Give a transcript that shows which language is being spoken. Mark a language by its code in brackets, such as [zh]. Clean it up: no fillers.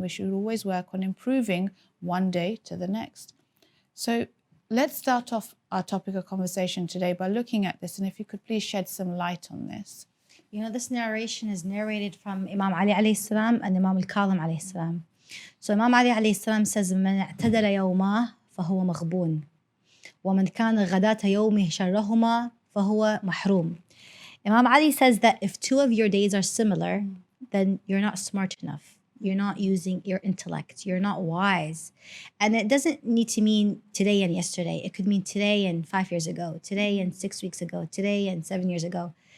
[en] We should always work on improving one day to the next. So let's start off our topic of conversation today by looking at this, and if you could please shed some light on this. You know, this narration is narrated from Imam Ali alayhi salam and Imam al-Kadhim alayhi salam. So Imam Ali alayhi salam says, [ar] "من اعتدل يومه فهو مغبون ومن كان غداة يومه شرهما فهو محروم." [en] Imam Ali says that if two of your days are similar, then you're not smart enough. You're not using your intellect. You're not wise. And it doesn't need to mean today and yesterday. It could mean today and 5 years ago, today and 6 weeks ago, today and 7 years ago.